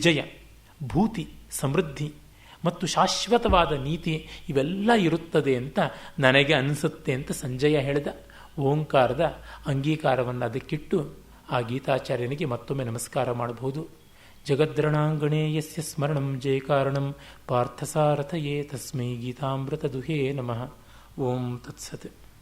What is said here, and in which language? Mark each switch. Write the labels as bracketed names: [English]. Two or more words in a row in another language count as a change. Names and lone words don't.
[Kannada] ವಿಜಯ ಭೂತಿ, ಸಮೃದ್ಧಿ ಮತ್ತು ಶಾಶ್ವತವಾದ ನೀತಿ ಇವೆಲ್ಲ ಇರುತ್ತದೆ ಅಂತ ನನಗೆ ಅನಿಸುತ್ತೆ ಅಂತ ಸಂಜಯ ಹೇಳಿದ. ಓಂಕಾರದ ಅಂಗೀಕಾರವನ್ನು ಅದಕ್ಕಿಟ್ಟು ಆ ಗೀತಾಚಾರ್ಯನಿಗೆ ಮತ್ತೊಮ್ಮೆ ನಮಸ್ಕಾರ ಮಾಡಬಹುದು. [Sanskrit] ಜಗದ್ರಣಾಂಗಣೇ ಯಸ್ಯ ಸ್ಮರಣಂ ಜಯಕಾರಣಂ ಪಾರ್ಥಸಾರಥಯೇ ತಸ್ಮೈ ಗೀತಾಮೃತ ದುಹೇ ನಮಃ. ಓಂ ತತ್ಸತ್.